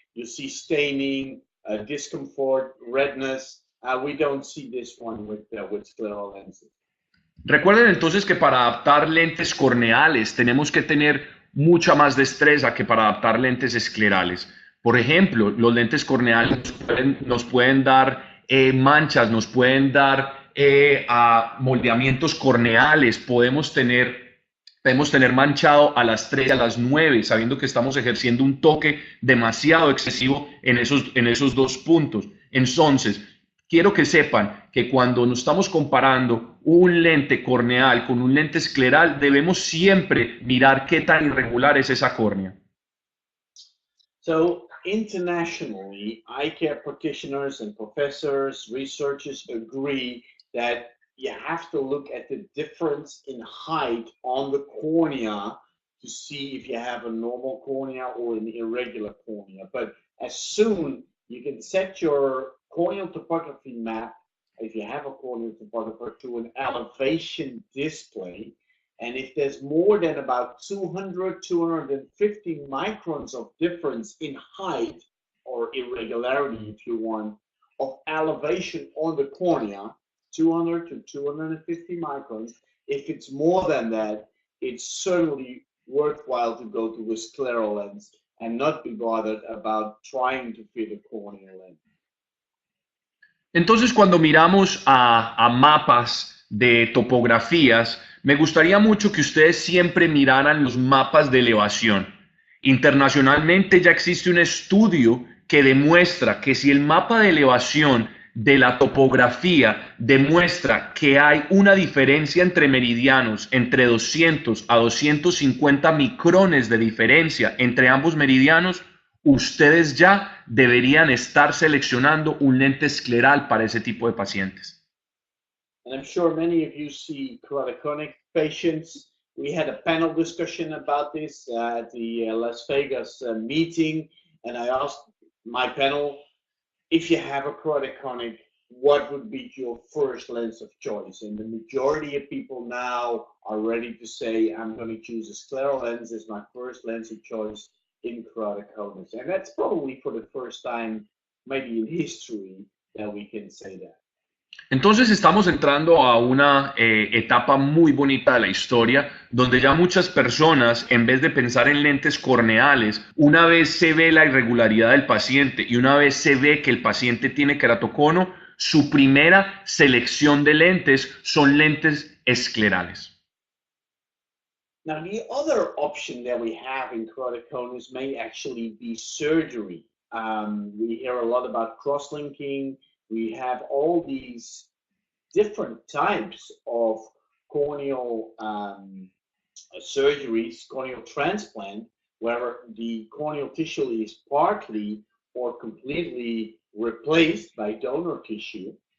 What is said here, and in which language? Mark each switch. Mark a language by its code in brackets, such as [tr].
[en] You see staining, discomfort, redness. We don't see this one with scleral lenses. [es] Recuerden entonces que para adaptar lentes corneales tenemos que tener mucha más destreza que para adaptar lentes esclerales. Por ejemplo, los lentes corneales nos pueden dar manchas, nos pueden dar moldeamientos corneales, podemos tener manchado a las 3 y a las 9, sabiendo que estamos ejerciendo un toque demasiado excesivo en esos dos puntos. Entonces, quiero que sepan que cuando nos estamos comparando un lente corneal con un lente escleral, debemos siempre mirar qué tan irregular es esa córnea. [en] So internationally, eye care practitioners and professors, researchers agree that you have to look at the difference in height on the cornea to see if you have a normal cornea or an irregular cornea. But as soon you can set your corneal topography map, if you have a corneal topographer, to an elevation display, and if there's more than about 250 microns of difference in height or irregularity, if you want, of elevation on the cornea, 200 to 250 microns, if it's more than that, it's certainly worthwhile to go to a scleral lens and not be bothered about trying to fit a corneal lens. [es] Entonces, cuando miramos a mapas de topografías, me gustaría mucho que ustedes siempre miraran los mapas de elevación. Internacionalmente ya existe un estudio que demuestra que si el mapa de elevación de la topografía demuestra que hay una diferencia entre meridianos, entre 200 a 250 micrones de diferencia entre ambos meridianos, ustedes ya deberían estar seleccionando un lente escleral para ese tipo de pacientes. [en] And I'm sure many of you see keratoconus patients. We had a panel discussion about this at the Las Vegas meeting, and I asked my panel, if you have a keratoconus, what would be your first lens of choice? And the majority of people now are ready to say, I'm going to choose a scleral lens as my first lens of choice in keratoconus. And that's probably for the first time, maybe in history, that we can say that. [es] Entonces estamos entrando a una etapa muy bonita de la historia, donde ya muchas personas, en vez de pensar en lentes corneales, una vez se ve la irregularidad del paciente y una vez se ve que el paciente tiene keratocono, su primera selección de lentes son lentes esclerales. [en] Now, the other option that we have in keratoconus may actually be surgery. We hear a lot about cross-linking. We have all these different types of corneal surgeries, corneal transplant, where the corneal tissue is partly or completely replaced by donor tissue.